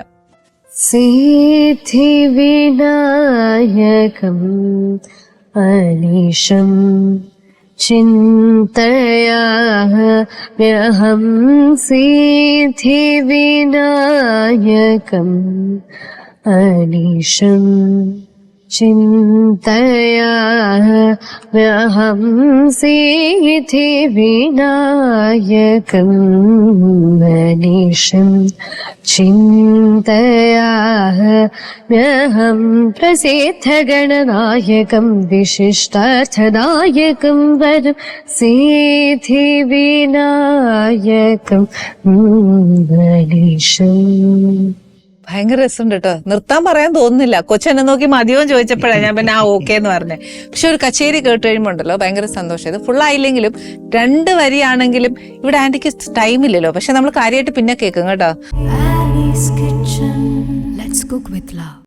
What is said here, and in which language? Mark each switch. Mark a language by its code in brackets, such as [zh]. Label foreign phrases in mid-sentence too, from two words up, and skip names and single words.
[sa] സിദ്ധി വിനായകം അനീശം ചിന്തയാമ്യഹം സിദ്ധി വിനായകം अनीशं चिन्तया व्यहं सिद्धिविनायकम् अनीशं चिन्तया व्यहं प्रसिद्धगणनायकं विशिष्टार्थदायकं वरं सिद्धिविनायकं अनीशम्. [ml] ഭയങ്കര രസമുണ്ട് കേട്ടോ. നിർത്താൻ പറയാൻ തോന്നുന്നില്ല. കൊച്ചെന്നെ നോക്കി മതിയോ ചോദിച്ചപ്പോഴാണ് ഞാൻ പിന്നെ ഓക്കെ എന്ന് പറഞ്ഞേ. പക്ഷെ ഒരു കച്ചേരി കേട്ട് കഴിയുമ്പോൾ ഉണ്ടല്ലോ ഭയങ്കര സന്തോഷം. ഇത് ഫുൾ ആയില്ലെങ്കിലും 2 വരിയാണെങ്കിലും ഇവിടെ ആന്റിക്ക് ടൈമില്ലല്ലോ. പക്ഷെ നമ്മൾ കാര്യമായിട്ട് പിന്നെ കേൾക്കും കേട്ടോ. [en] Annie's Kitchen. Let's cook with love.